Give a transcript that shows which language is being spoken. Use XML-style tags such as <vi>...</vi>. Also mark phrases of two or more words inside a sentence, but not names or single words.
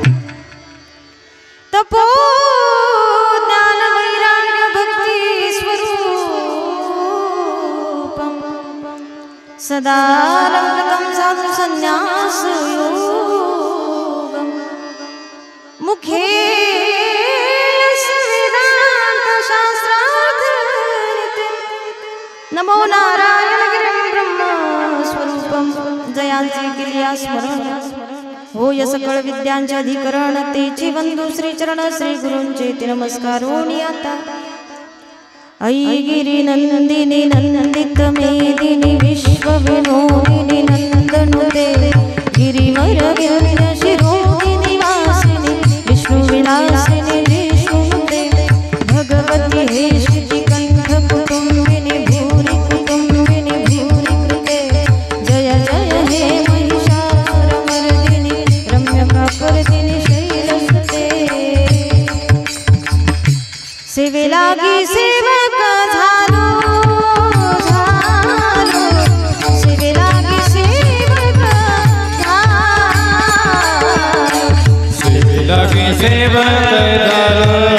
<sa>तपो ज्ञान वैराग्य भक्ति स्वरूपं सदा लंकृतं साधु संन्यास योगं मुखे वेदांत शास्त्रार्थ नमो नारायण गिरिं ब्रह्म स्वरूपं</sa> <mr>जयांचे किलिया स्मरण होय सकळ विद्यांचे अधिकरण तेची वंदू श्री चरण श्री गुरूंचे ते नमस्कारोनी आता</mr> <sa>ऐ गिरी नंदिनी नंदित मेदिनी विश्व विनोदिनी नंदनुते गिरिवर विंध्य शिरोदिनी वासिनी विष्णु विलासिनी विष्णुनुते भगवती हे श्री कंठ कुटुंबिनी भूरि कुटुंबिनी भूरि कृते जय जय हे महिषासुरमर्दिनी रम्यकापर्दिनी शैलसुते</sa> <mr>सेवे लागी सेवक झालो सेवे लागी सेवक झालो</mr>